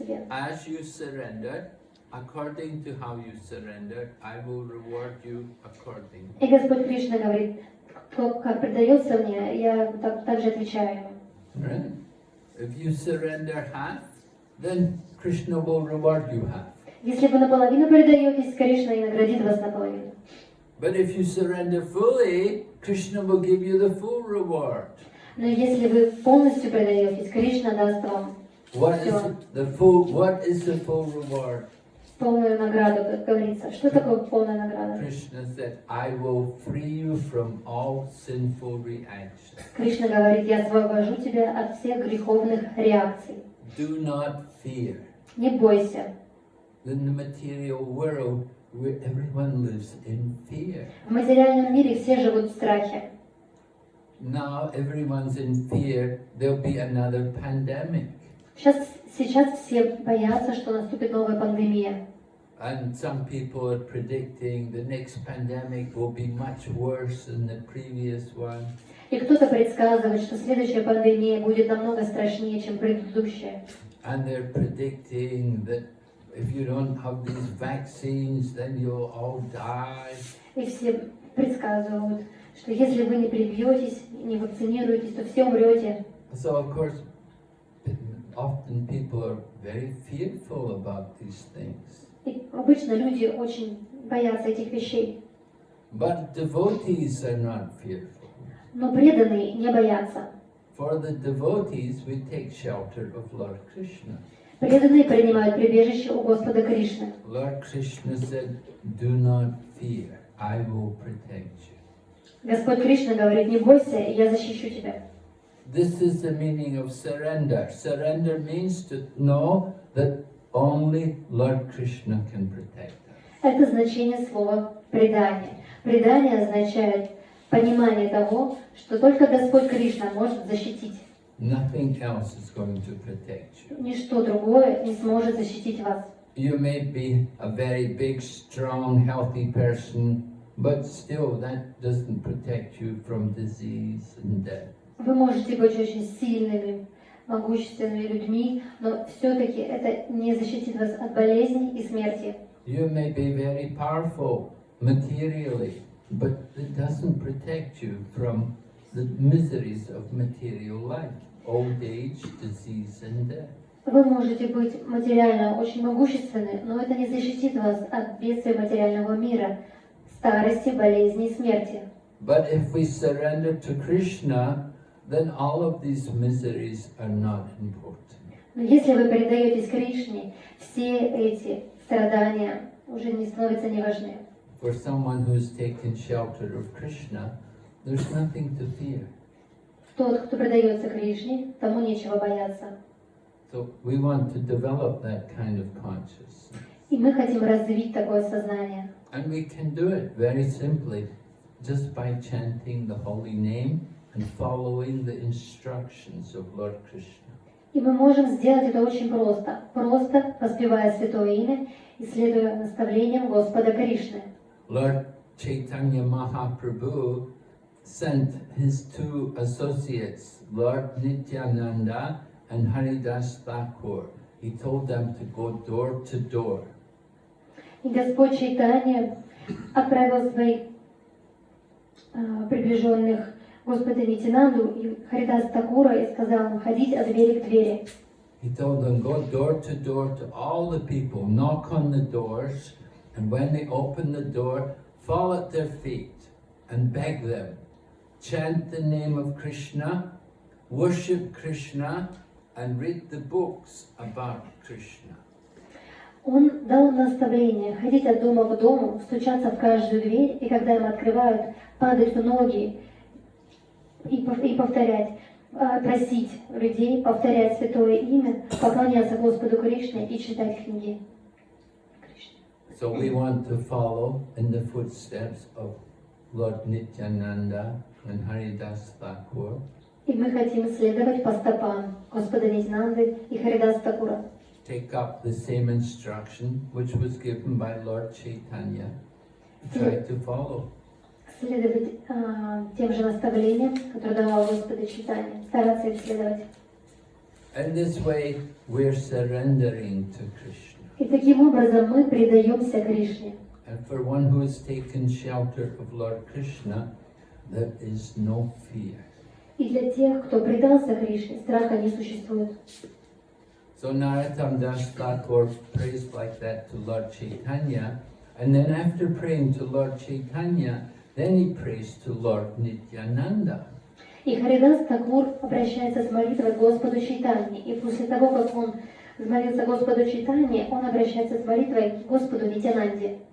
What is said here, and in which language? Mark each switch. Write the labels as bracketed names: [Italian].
[English] As you surrender, according to how you surrender, I will reward you accordingly. [Russian] И Господь Кришна говорит, кто как предается мне, я также отвечаю ему. [English] Right? If you surrender half, then Krishna will reward you half. [Russian] Если вы наполовину предаетесь, Кришна и наградит вас наполовину. [English] But if you surrender fully, Krishna will give you the full reward. [Russian] Но если вы полностью предаетесь, Кришна даст вам [English] What is the full reward? [Russian] полную награду, как говорится. Что такое полная награда? [English] Krishna said, I will free you from all sinful reactions. [Russian] Кришна говорит, я освобожу тебя от всех греховных реакций. [English] Do not fear. [Russian] Не бойся. [English] In the material world, where everyone lives in fear. [Russian] В материальном мире все живут в страхе. [English] Now everyone's in fear. There'll be another pandemic. [Russian] Сейчас все боятся, что наступит новая пандемия. [English] And some people are predicting the next pandemic will be much worse than the previous one. [Russian] И кто-то предсказывает, что следующая пандемия будет намного страшнее, чем предыдущая. [English] And they're predicting that if you don't have these vaccines, then you'll all die. [Russian] И все предсказывают, что если вы не привьетесь, не вакцинируетесь, то все умрете. [English] So of course, often people are very fearful about these things. [Russian] И обычно люди очень боятся этих вещей. [English] But devotees are not fearful. [Russian] Но преданные не боятся. [English] For the devotees, we take shelter of Lord Krishna. [Russian] Преданные принимают прибежище у Господа Кришны. [English] Lord Krishna said, "Do not fear, I will protect you." [Russian] Господь Кришна говорит: не бойся, я защищу тебя. [English] This is the meaning of surrender. Surrender means to know that only Lord Krishna can protect us. [Russian] Это значение слова предание. Предание означает понимание того, что только Господь Кришна может защитить. [English] Nothing else is going to protect you. [Russian] Ничто другое не сможет защитить вас. [English] You may be a very big, strong, healthy person, but still that doesn't protect you from disease and death. [Russian] Вы можете быть очень сильными, могущественными людьми, но все-таки это не защитит вас от болезней и смерти. [English] You may be very powerful materially, but it doesn't protect you from the miseries of material life, old age, disease and death. [Russian] Вы можете быть материально очень могущественны, но это не защитит вас от бедствий материального мира, старости, болезни и смерти. [English] But if we surrender to Krishna, then all of these miseries are not important. [Russian] Но если вы предаетесь Кришне, все эти страдания уже не становятся неважны. [English] For someone who's taken shelter of Krishna, there's nothing to fear. [Russian] Тот, кто предается Кришне, тому нечего бояться. [English] So we want to develop that kind of consciousness. [Russian] И мы хотим развить такое сознание. [English] And we can do it very simply, just by chanting the holy name and following the instructions of Lord Krishna. [Russian] И мы можем сделать это очень просто, просто воспевая Святое Имя и следуя наставлениям Господа Кришны. [English] Lord Chaitanya Mahaprabhu sent his two associates, Lord Nityananda and Haridas Thakur. He told them to go door to door. [Russian] И Господь Чайтанья отправил своих приближенных Господа Нитянанду и Харидас Такура и сказал им ходить от двери к двери. [English] He told them, go door to all the people, knock on the doors, and when they open the door, fall at their feet and beg them. Chant the name of Krishna, worship Krishna, and read the books about Krishna. [Russian] Он дал наставление ходить от дома к дому, стучаться в каждую дверь, и когда им открывают, падать в ноги и повторять, просить людей, повторять Святое Имя, поклоняться Господу Кришне и читать книги. [English] So we want to follow in the footsteps of Lord Nityananda and Haridas Thakur. [Russian] И мы хотим следовать по стопам Господа Нитянанды и Харидас Такура. [English] Take up the same instruction which was given by Lord Chaitanya. Try to follow. [Russian] Следовать тем же наставлениям, которые давал Господа Чайтанья, стараться их следовать. [English] In this way, we're surrendering to Krishna. [Russian] И таким образом мы предаемся Кришне. [English] And for one who has taken shelter of Lord Krishna, there is no fear. [Russian] И для тех, кто предался Кришне, страха не существует. [English] So Narottam Das Thakur prays like that to Lord Chaitanya, and then after praying to Lord Chaitanya, then he prays to Lord Nityananda. [Russian] И Харидас Такур обращается с молитвой к Господу Чайтанье, и после того, как он взмолился Господу Чайтанье, он обращается с молитвой к Господу Нитянанде.